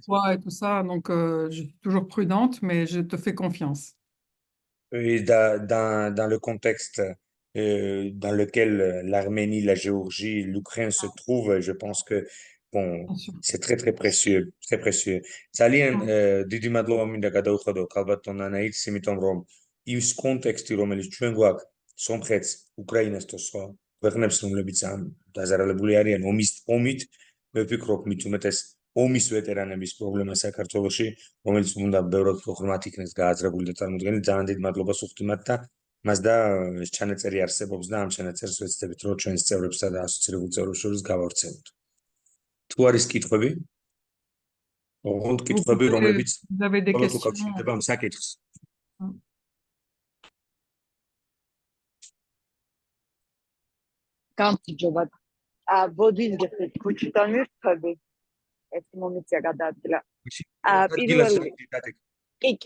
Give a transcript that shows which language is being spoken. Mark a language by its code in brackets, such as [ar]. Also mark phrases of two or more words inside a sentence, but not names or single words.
[fr] fois et tout ça, donc je suis toujours prudente, mais je te fais confiance. Et dans le contexte dans lequel l'Arménie, la Géorgie, l'Ukraine se trouvent, je pense que bon, Bien sûr. c'est très très précieux, très précieux. [ka] ძალიან დიდი მადლობა მინდა გადავხადო ქალბატონ ანაიტს, იმიტომ რომ ის კონტექსტი, რომელიც ჩვენ გვაქვს სომხეთს, უკრაინას და სხვა ქვეყნებს, რომლებიც ამ დაზარალებული არიან ომით, მე ვფიქრობ მით უმეტეს ომის ვეტერანების პრობლემა საქართველოში, რომელიც უნდა ბევრად ხშირად იქნეს გააზრებული და წარმოდგენილი. ძალიან დიდ მადლობას ვუხდით მათ და მას და ეს ჩანაწერი არსებობს და ამ ჩანაწერს ვეცდებით, რომ ჩვენს წევრებსა და ასოცირებულ წევრებს შორის გავავრცელოთ. თუ არის კითხვები? ოღონდ კითხვები, რომლებიც [fr] Vous avez des [ka] მხოლოდ [fr] questions? [ka] უკავშირდება ამ საკითხს. გამარჯობა. ბოდინ გიხდით ქუჩიდან ვირთვები. ეს მომიწია გადაადგილა. პირველი კი.